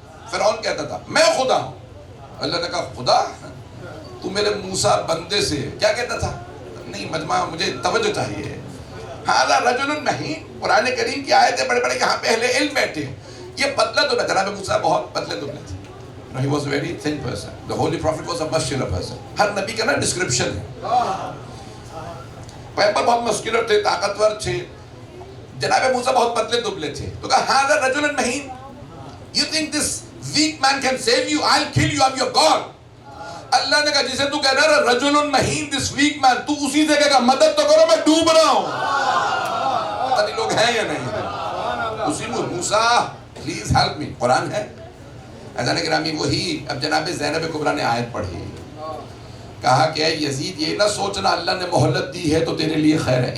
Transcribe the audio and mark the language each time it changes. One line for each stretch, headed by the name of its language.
Urdu: فرعون کہتا تھا میں خدا ہوں. اللہ نے کہا خدا تو میرے موسیٰ بندے سے کیا کہتا تھا؟ نہیں مجمع مجھے توجہ چاہیے.
Arabic: ھذا رجل مہین,
Urdu: قرآن کریم کی آیتیں بڑے بڑے یہاں پہ اہل علم بیٹھے. یہ پتلا تو نہ, جناب موسیٰ بہت پتلے دبلے تھے.
English: No, he was a very thin person. The Holy Prophet was a muscular person.
Urdu: ہر نبی کا نا ڈسکرپشن ہے. پیغمبر بہت مسکولر تھے, طاقتور تھے. جناب موسیٰ بہت پتلے دبلے تھے. تو کہا
Arabic: ھذا رجل مہین,
English: you think this weak man can save you? I'll kill you, I'm your God.
Urdu: اللہ نے کہا جسے تو کہہ رہا ہے رجل مہین,
English: this weak man,
Urdu: تو اسی سے کہے گا مدد تو کرو میں ڈوب رہا ہوں. پتہ نہیں لوگ ہیں یا نہیں. اسی میں موسیٰ
English: please help me,
Urdu: قرآن ہے. اذان گرامی وہی اب جناب زینب کبریٰ نے آیت پڑھی, کہا کہ اے یزید یہ نہ سوچنا اللہ نے مہلت دی ہے تو تیرے لیے خیر ہے.